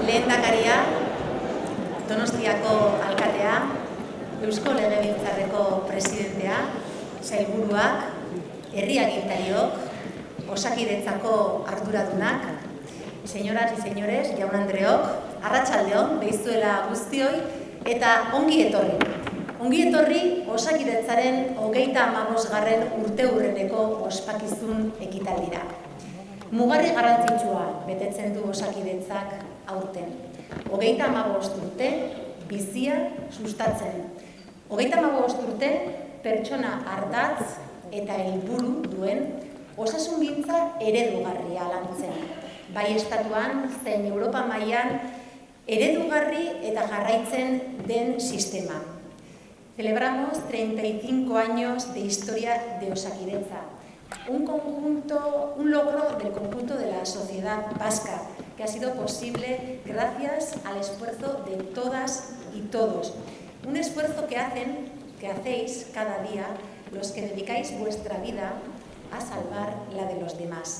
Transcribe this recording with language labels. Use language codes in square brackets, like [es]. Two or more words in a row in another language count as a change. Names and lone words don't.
[eu] Lehendakaria, Donostiako alkatea, Eusko Legebiltzarreko presidentea, sailburuak, herri agintariok, Osakidetzako arduradunak, [es] señoras y señores, [eu] jaun-andreok, arratsaldeon, behizuela guztioi, eta ongi etorri. Ongi etorri Osakidetzaren 35. urteurreneko ospakizun ekitaldira. Mugarri garrantzitsua betetzen du Osakidetzak aurten. 35 urte bizia sustatzen. 35 urte pertsona ardatz eta helburu duen osasungintza eredugarria lantzen. Bai estatuan zein Europa mailan eredugarri eta jarraitzen den sistema. [es] Celebramos 35 años de historia de Osakidetza, un logro del conjunto de la sociedad vasca, que ha sido posible gracias al esfuerzo de todas y todos. Un esfuerzo que hacéis cada día los que dedicáis vuestra vida a salvar la de los demás.